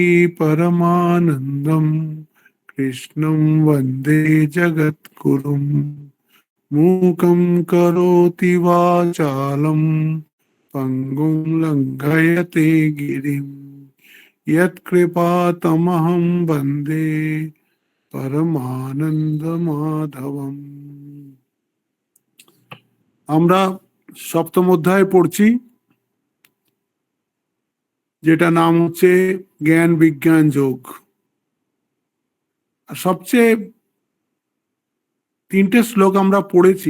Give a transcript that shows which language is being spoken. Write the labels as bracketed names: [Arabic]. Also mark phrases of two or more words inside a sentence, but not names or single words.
[Sanskrit] परमानन्दं कृष्णं वन्दे जगद्गुरुम् मूकं करोति वाचालं पङ्गुं लङ्घयते गिरिं यत्कृपातमहं वन्दे परमानन्दमाधवम्। [Bangla] আমরা সপ্তম অধ্যায় পড়ছি, যেটা নাম হচ্ছে জ্ঞান বিজ্ঞান যোগ। সবচেয়ে তিনটে শ্লোক আমরা পড়েছি।